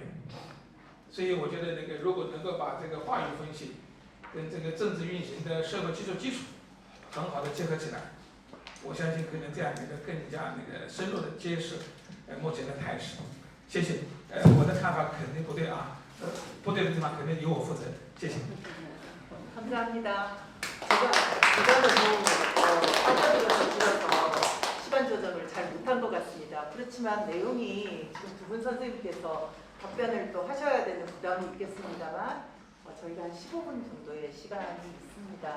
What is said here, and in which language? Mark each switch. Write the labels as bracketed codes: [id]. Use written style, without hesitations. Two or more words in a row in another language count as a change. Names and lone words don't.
[zh] 所以我觉得那个如果能够把这个话语分析跟这个政治运行的社会基础很好的结合起来，我相信可能这样一个更加那个深入的揭示目前的态势。谢谢。我的看法肯定不对啊，不对的地方肯定由我负责。谢谢。 [ko] 감사합니다. 제가 너무 빠져들어서 들어서 시간 조정을 잘 못한 것 같습니다. 그렇지만 내용이 지금 두 분 선생님께서 답변을 또 하셔야 되는 부담이 있겠습니다만 저희가 한 15분 정도의 시간이 있습니다.